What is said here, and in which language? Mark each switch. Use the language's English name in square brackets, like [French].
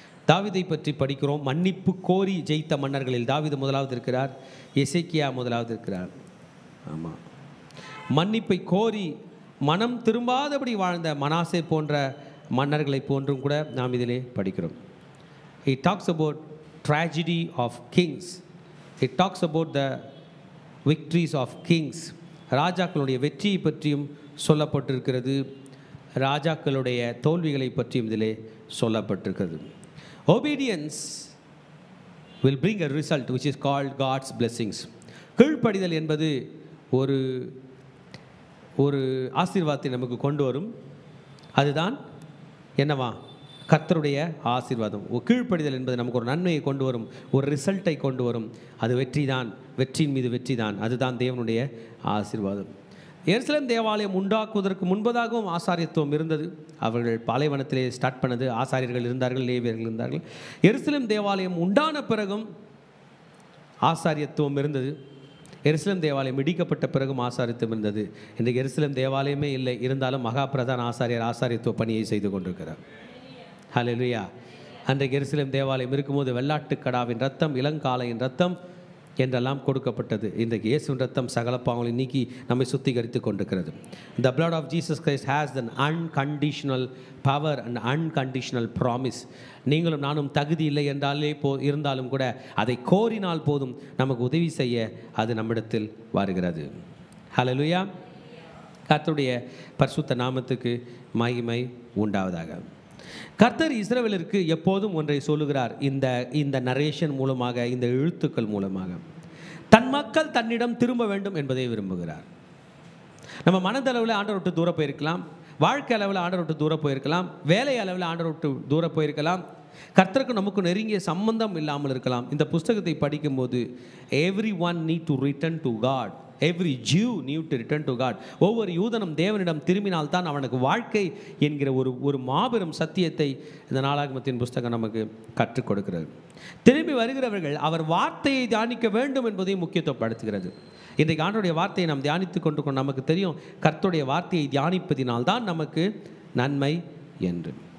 [Tamil] தாவீதை பற்றி படிக்கிறோம். மன்னிப்பு கோரி ஜெயித்த மன்னர்களில் தாவீது முதலாவது இருக்கிறார், எசேக்கியா முதலாவது இருக்கிறார். ஆமாம், மன்னிப்பை கோரி மனம் திரும்பாதபடி வாழ்ந்த மனாசே போன்ற மன்னர்களை போன்றும் கூட நாம் இதிலே படிக்கிறோம். [English] He talks about tragedy of kings. It talks about the victories of kings [Tamil] ராஜாக்களுடைய வெற்றியை பற்றியும் சொல்லப்பட்டிருக்கிறது, ராஜாக்களுடைய தோல்விகளை பற்றியும் இதிலே சொல்லப்பட்டிருக்கிறது. [English] obedience will bring a result which is called God's blessings. [Tamil] கீழ்ப்படிதல் என்பது ஒரு ஒரு ஆசீர்வாதத்தை நமக்கு கொண்டு வரும். அதுதான் என்னவா? கர்த்தருடைய ஆசீர்வாதம். கீழ்ப்படிதல் என்பது நமக்கு ஒரு நன்மையை கொண்டு வரும், ஒரு ரிசல்ட்டை கொண்டு வரும். அது வெற்றி தான், வெற்றியின் மீது வெற்றி தான். அதுதான் தேவனுடைய ஆசீர்வாதம். எருசலேம் தேவாலயம் உண்டாக்குவதற்கு முன்பதாகவும் ஆசாரியத்துவம் இருந்தது. அவர்கள் பாலைவனத்திலே ஸ்டார்ட் பண்ணது. ஆசாரியர்கள் இருந்தார்கள், லேவியர்கள் இருந்தார்கள். எருசலேம் தேவாலயம் உண்டான பிறகும் ஆசாரியத்துவம் இருந்தது. எருசலேம் தேவாலயம் இடிக்கப்பட்ட பிறகும் ஆசாரியத்துவம் இருந்தது. இன்றைக்கு எருசலேம் தேவாலயமே இல்லை, இருந்தாலும் மகா பிரதான ஆசாரியர் ஆசாரியத்துவ பணியை செய்து கொண்டிருக்கிறார். ஹல்லேலூயா. அன்றைக்கு எருசலேம் தேவாலயம் இருக்கும்போது வெள்ளாட்டுக்கடாவின் ரத்தம், இளங்காளையின் ரத்தம் என்றெல்லாம் கொடுக்கப்பட்டது. இன்றைக்கு இயேசுவின் ரத்தம் சகல பாவங்களை நீக்கி நம்மை சுத்திகரித்து கொண்டிருக்கிறது. [English] The blood of Jesus Christ has an unconditional power and unconditional promise. [Tamil] நீங்களும் நானும் தகுதி இல்லை என்றாலே இருந்தாலும் கூட அதை கோரினால் போதும், நமக்கு உதவி செய்ய அது நம்மிடத்தில் வருகிறது. ஹல்லேலூயா. கர்த்தருடைய பரிசுத்த நாமத்துக்கு மகிமை உண்டாவதாக. கர்த்தர் இஸ்ரவேலருக்கு எப்போதும் ஒன்றை சொல்லுகிறார். இந்த நரேஷன் மூலமாக, இந்த எழுத்துக்கள் மூலமாக தன் மக்கள் தன்னிடம் திரும்ப வேண்டும் என்பதை விரும்புகிறார். நம்ம மனதளவில் ஆண்டவர் விட்டு தூர போயிருக்கலாம், வாழ்க்கை அளவில் ஆண்டவர் விட்டு தூர போயிருக்கலாம், வேலை அளவில் ஆண்டவர் விட்டு தூர போயிருக்கலாம், கர்த்தருக்கு நமக்கு நெருங்கிய சம்பந்தம் இல்லாமல் இருக்கலாம். இந்த புஸ்தகத்தை படிக்கும்போது [English] everyone need to return to God. Every Jew need to return to God. [Tamil] ஒவ்வொரு யூதனும் தேவனிடம் திரும்பினால் தான் அவனுக்கு வாழ்க்கை என்கிற ஒரு மாபெரும் சத்தியத்தை இந்த நாளாகமத்தின் புஸ்தகம் நமக்கு கற்றுக் கொடுக்கிறது. திரும்பி வருகிறவர்கள் அவர் வார்த்தையை தியானிக்க வேண்டும் என்பதையும் முக்கியத்துவப்படுத்துகிறது. இன்றைக்கு ஆண்டவருடைய வார்த்தையை நாம் தியானித்து கொண்டு நமக்கு தெரியும், கர்த்தருடைய வார்த்தையை தியானிப்பதினால்தான் நமக்கு நன்மை என்று.